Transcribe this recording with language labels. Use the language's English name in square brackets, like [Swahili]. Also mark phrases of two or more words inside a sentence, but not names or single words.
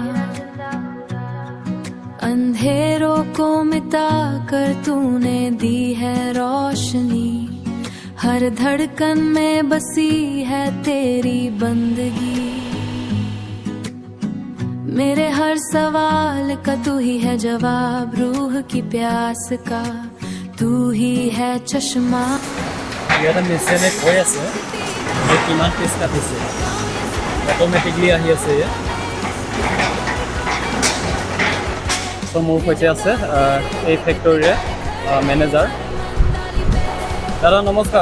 [Hindi] अंधेरों को मिटा कर तूने दी है रोशनी, हर धड़कन में बसी है तेरी बंदगी, मेरे हर सवाल का तू ही है जवाब, रूह की प्यास का तू ही है चश्मा। [Assamese] ইয়াতে মেচিনে কৈ আছে যে কিমান পিচ কাটিছে, অট'মেটিকলি আহি আছে। মোৰ সৈতে আছে এই ফেক্টৰীৰে মেনেজাৰ। দাদা নমস্কাৰ।